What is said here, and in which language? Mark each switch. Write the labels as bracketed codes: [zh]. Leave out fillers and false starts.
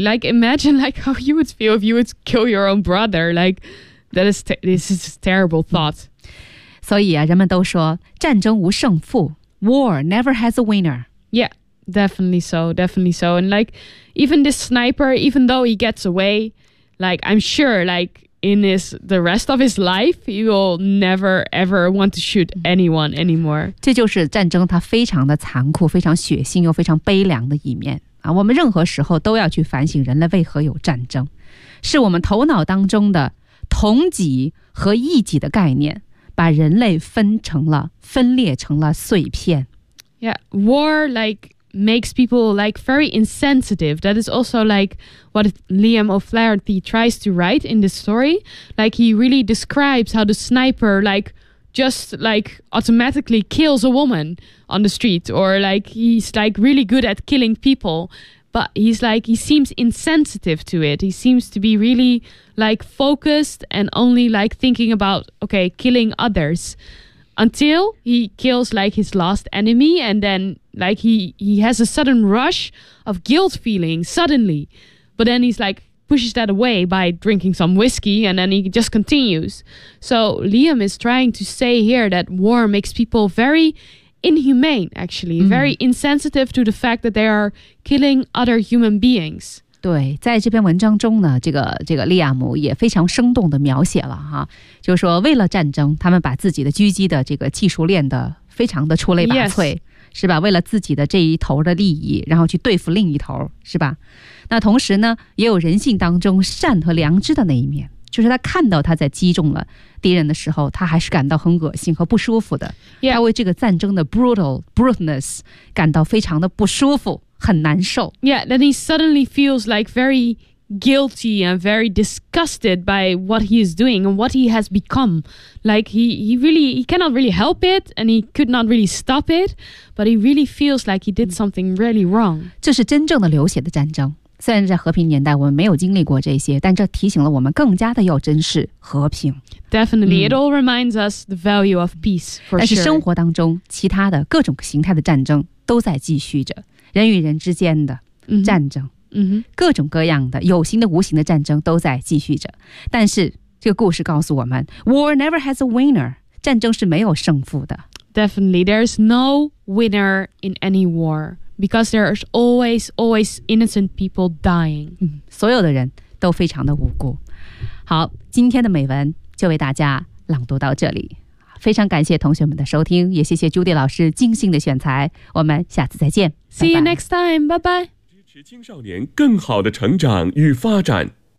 [en] Like imagine like how you would feel if you would kill your own brother. Like that is this is a terrible thought. [zh] 所以啊，人们都说战争无胜负。 [en] War never has a winner. Yeah, definitely so, definitely so. And like, even this sniper, even though he gets away, like, I'm sure, like, in his, the rest of his life, he will never, ever want to shoot anyone anymore. [zh] 这就是战争它非常的残酷，非常血腥又非常悲凉的一面。啊，我们任何时候都要去反省人类为何有战争。是我们头脑当中的同己和异己的概念。把人类分成了分裂成了碎片。 [en] Yeah, war like makes people like very insensitive. That is also like what Liam O'Flaherty tries to write in this story. Like he really describes how the sniper like just like automatically kills a woman on the street, or like he's like really good at killing people. But he's like, he seems insensitive to it. He seems to be really like focused and only like thinking about, okay, killing others. Until he kills like his last enemy, and then like he has a sudden rush of guilt feeling suddenly. But then he's like, pushes that away by drinking some whiskey, and then he just continues. So Liam is trying to say here that war makes people very inhumane, actually, very insensitive to the fact that they are killing other human beings. [zh] 对，在这篇文章中呢，这个利亚姆也非常生动地描写了哈，就是说为了战争，他们把自己的狙击的这个技术练得非常的出类拔萃。 [en] Yes. [zh] 是吧，为了自己的这一头的利益，然后去对付另一头，是吧？那同时呢，也有人性当中善和良知的那一面，就是他看到他在击中了敌人的时候，他还是感到很恶心和不舒服的。 [en] Yeah. [zh] 他为这个战争的 brutalness 感到非常的不舒服，很难受。 [en] Yeah, then he suddenly feels like very guilty and very disgusted by what he is doing and what he has become. Like he cannot really help it, and he could not really stop it, but he really feels like he did something really wrong. [zh] 这是真正的流血的战争。虽然在和平年代我们没有经历过这些，但这提醒了我们更加的要珍视和平。 [en] Definitely, it all reminds us the value of peace. For sure. [zh] 但是生活当中其他的各种形态的战争都在继续着，人与人之间的战争。各种各样的有形的无形的战争都在继续着，但是这个故事告诉我们 [en] War never has a winner， [zh] 战争是没有胜负的。 [en] Definitely, there's no winner in any war, because there's always innocent people dying. [zh] 所有的人都非常的无辜。好，今天的美文就为大家朗读到这里，非常感谢同学们的收听，也谢谢 Judy 老师精心的选材，我们下次再见。 [en] See you next time, bye bye。 [zh] 支持青少年更好的成长与发展。